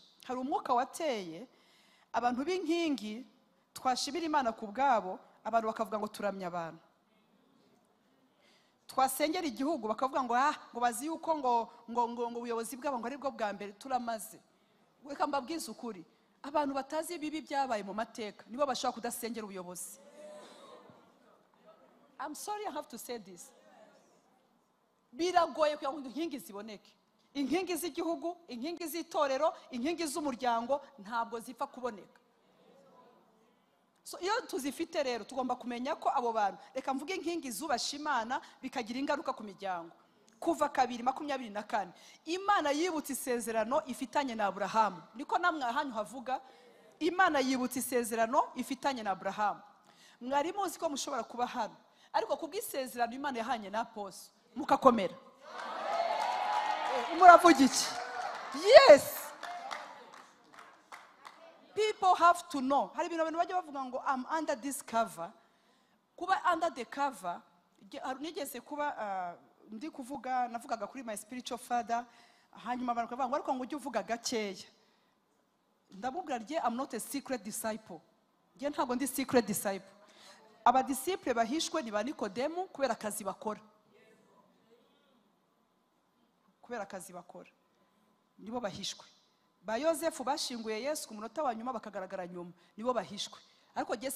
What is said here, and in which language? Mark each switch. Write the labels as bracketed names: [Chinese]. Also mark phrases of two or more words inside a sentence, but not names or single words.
[Kinyarwanda] Hari umwuka wateye abantu b'inkingi, twashimira Imana ku bwabo, abantu bakavuga ngo turamya abantu. Twasengera igihugu bakavuga ngo ngo bazi yuko ngo ubuyobozi bwabo ngo ari bwo bwa mbere turamaze. Reka mbabwize ukuri, abantu batazi ibibi byabaye mu mateka nibo bashaka kudasengera ubuyobozi. [English] I'm sorry I have to say this. [Kinyarwanda] Biragoye kugira ngo inkingi ziboneke. Inkingi z'igihugu, inkingi z'itorero, inkingi z'umuryango ntabwo zipfa kuboneka. So iyo tuzifite rero tugomba kumenya ko abo bantu, reka mvuge inkingi zubasha Imana bikagira ingaruka ku miryango. Kuva 2:24 Imana yibutse isezerano ifitanye na Abrahamu. Niko namwe ahanyu havuga Imana yibutse isezerano ifitanye na Abrahamu. Mwari muzi ko mushobora kuba hano, ariko kubw'isezerano Imana yahanye na Apostle mukakomera. Muravuga iki? [English] Yes. People have to know. [Kinyarwanda] Hari ibintu abantu bajya bavuga ngo [English] I'm under this cover. [Kinyarwanda] Kuba [English] under the cover, [Kinyarwanda] nigeze kuba ndi kuvuga, navugaga kuri [English] my spiritual father, [Kinyarwanda] hanyuma abantu bavuga ngo ariko ngo ujye uvuga gakeya. Ndamubwira rye [English] I'm not a secret disciple. [Kinyarwanda] Ngiye ntabwo ndi [English] secret disciple. [Kinyarwanda] Aba disciple bahishwe ni ba Nikodemu kubera akazi bakora. Kubera akazi bakora nibo bahishwe. Ba Yosefu bashinguye Yesu ku munota wa nyuma bakagaragara nyuma, nibo bahishwe.